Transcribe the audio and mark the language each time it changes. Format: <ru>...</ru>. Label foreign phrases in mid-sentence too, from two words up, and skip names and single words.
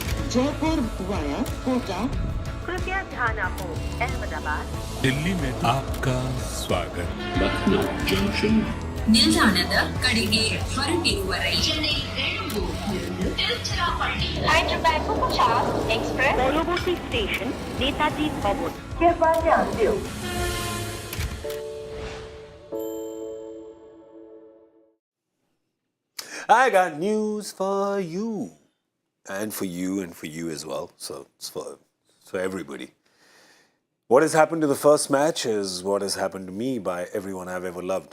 <hi>जयपुर वाया कोटा। कृपया ध्यान आपो अहमदाबाद दिल्ली में आपका स्वागत. Lucknow Junction.</hi> <kn>ನಿಲ್ದಾಣದ ಕಡೆಗೆ ಹೊರಟಿರುವ ರೈಲು</kn> <bn>एक्सप्रेस পরবর্তী স্টেশন নেতাজি ভবন</bn> <hi>कृपया ध्यान दियो</hi> <en>I got news for you. And for you and for you as well. So it's for everybody. What has happened to the first match is what has happened to me by everyone I've ever loved.</en>